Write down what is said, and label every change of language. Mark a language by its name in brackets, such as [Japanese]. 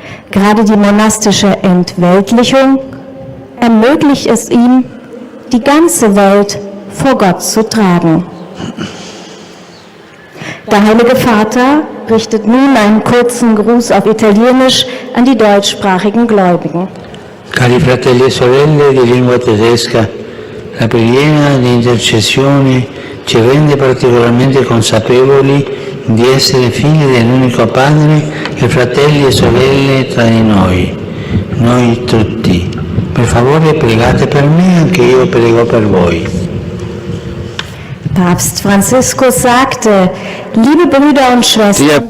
[German] Gerade die monastische Entweltlichung ermöglicht es ihm, die ganze Welt vor Gott zu tragen. Der Heilige Vater richtet nun einen kurzen Gruß auf Italienisch an die deutschsprachigen Gläubigen. [Italian] Cari fratelli e sorelle di lingua tedesca, la preghiera di intercessione ci rende particolarmente consapevoli di essere figli dell'unico Padre e fratelli e sorelle tra di noi tutti. Per favore pregate per me, anche io prego per voi. [German] Papst Franziskus sagte, liebe Brüder und Schwestern,